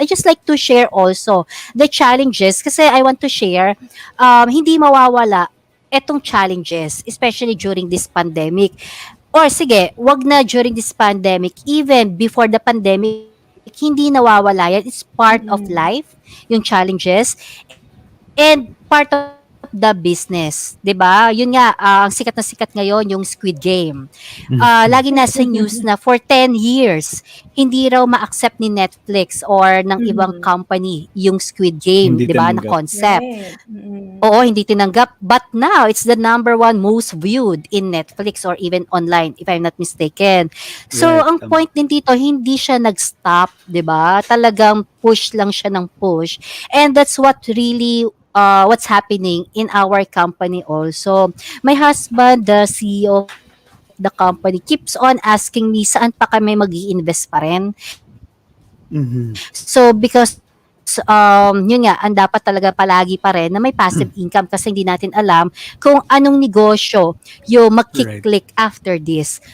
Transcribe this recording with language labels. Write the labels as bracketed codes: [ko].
[en] I just like to share also the challenges kasi I want to share, hindi mawawala etong challenges, especially during this pandemic. Or sige, wag na during this pandemic, even before the pandemic, hindi nawawala yan. It's part of life, yung challenges, and part of the business, 'di ba? [tl] Yun nga, ang sikat na sikat ngayon yung Squid Game. Lagi nasa news na for 10 years hindi raw ma-accept ni Netflix or ng ibang company yung Squid Game, Hindi 'di ba, na tinanggap. [en] concept. Right. Mm. [tl] Oo, hindi tinanggap. [en] But now, it's the number 1 most viewed in Netflix or even online, if I'm not mistaken. So, Right. [tl] ang point din dito, hindi siya nag-stop, di ba? Talagang push lang siya ng push. [en] And that's what really, what's happening in our company also. My husband, the CEO of the company, keeps on asking me, saan pa kami mag-i-invest pa rin? Mhm. [tl] So, because yun nga, ang dapat talaga palagi pa rin na may passive income kasi hindi natin alam kung anong negosyo yung mag-click after this.